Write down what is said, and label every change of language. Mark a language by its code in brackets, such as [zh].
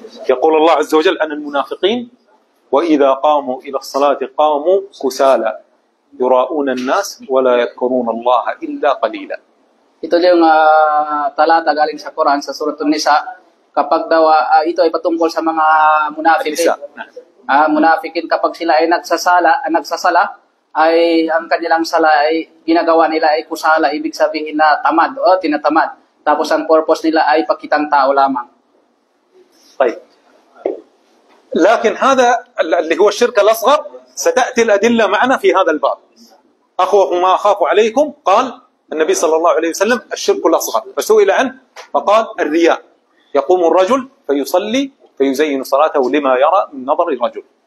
[ar] يقول الله عز وجل أن المنافقين وإذا قاموا إلى الصلاة قاموا كسالى يراؤون الناس ولا يذكرون الله إلا قليلا. [tl] Ito yung talata galing sa Quran sa Surah An-Nisa. Kapag daw ito ay patungkol sa mga munafikin. Munafikin kapag sila ay nagsasala ay ang kanilang sala ay ginagawa nila ay kusala, ibig sabihin na tamad o tinatamad. Tapos ang purpose nila ay pakitang tao lamang. [ar] طيب. لكن هذا اللي هو الشرك الأصغر ستأتي الأدلة معنا في هذا الباب. أخوف ما أخاف عليكم قال النبي صلى الله عليه وسلم الشرك الأصغر، فسئل عنه فقال الرياء، يقوم الرجل فيصلي فيزين صلاته لما يرى من نظر الرجل.